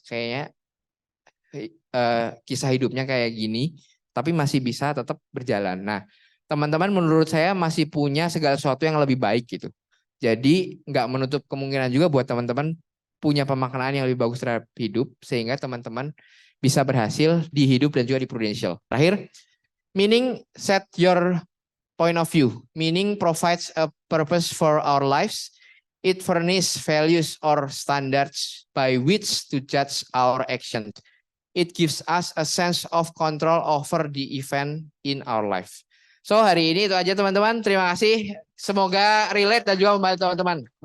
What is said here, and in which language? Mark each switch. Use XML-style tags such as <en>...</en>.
<id>Kayaknya kisah hidupnya kayak gini, tapi masih bisa tetap berjalan. Nah, teman-teman menurut saya masih punya segala sesuatu yang lebih baik gitu. Jadi nggak menutup kemungkinan juga buat teman-teman punya pemaknaan yang lebih bagus terhadap hidup, sehingga teman-teman bisa berhasil di hidup dan juga di Prudential.</id> <en>Terakhir, meaning set your point of view. Meaning provides a purpose for our lives. It furnishes values or standards by which to judge our actions. It gives us a sense of control over the event in our life.</en> <id>So hari ini itu aja teman-teman. Terima kasih. Semoga relate dan juga membantu teman-teman.</id>